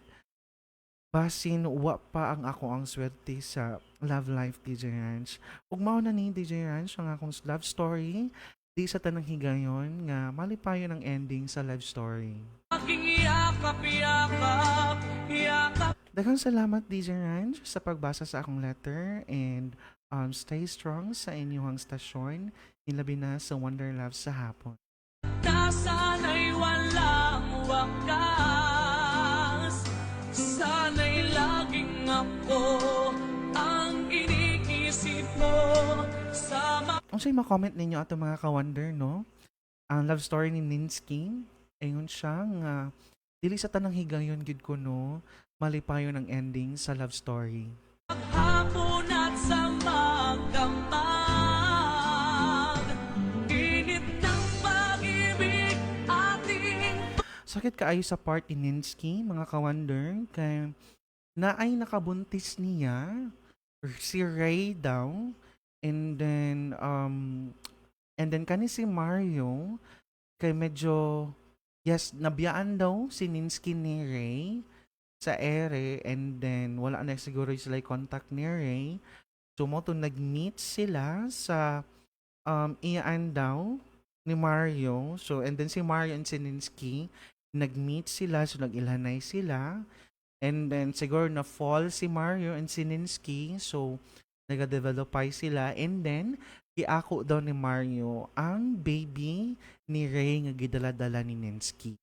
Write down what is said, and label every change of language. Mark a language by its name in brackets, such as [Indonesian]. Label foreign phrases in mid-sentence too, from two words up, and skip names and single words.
[Cebuano] Basin wa pa ang ako ang swerte sa love life DJ Ranch. Ug mao na ni DJ Ranch ang akong love story. Di sa tanang higayon nga malipayon ang ending sa love story. [Filipino] aking yakap. [Cebuano] Daghang salamat DJ Ranch sa pagbasa sa akong letter, and [English] stay strong [Cebuano] sa inyong stasyon, ilabi na sa Wonder Love sa hapon. [Filipino] Na sana'y walang wakas, sana'y laging ako ang iniisip mo sa [Cebuano] Kung sa'yo ma-comment ninyo ato mga ka-wonder, no? Ang love story ni Ninsky, ayun siya nga, dili sa tanang higayon gid ko, no? Malipayon ang ending sa love story. [Filipino] hapon at sa magdamag. Init ng pag-ibig ating [Cebuano] Sakit kaayo sa part ni Ninsky, mga ka-wonder, kay naay nakabuntis niya, or si Ray daw, [English] and then [Cebuano] kani si Mario, kay medyo, yes, nabiyaan daw si Ninsky ni Ray sa ere, [English] and then [Cebuano] wala na siguro sila contact ni Ray. So mo to nag-meet sila sa iyaan daw ni Mario. [English] So and then [Cebuano] si Mario and si Ninsky nag-meet sila, so nag-ilhanay sila. [English] And then [Cebuano] siguro na fall si Mario and si Ninsky, so nag-develop sila, [English] and then [Cebuano] giako daw ni Mario ang baby ni Ray nga gidala-dala ni Ninsky.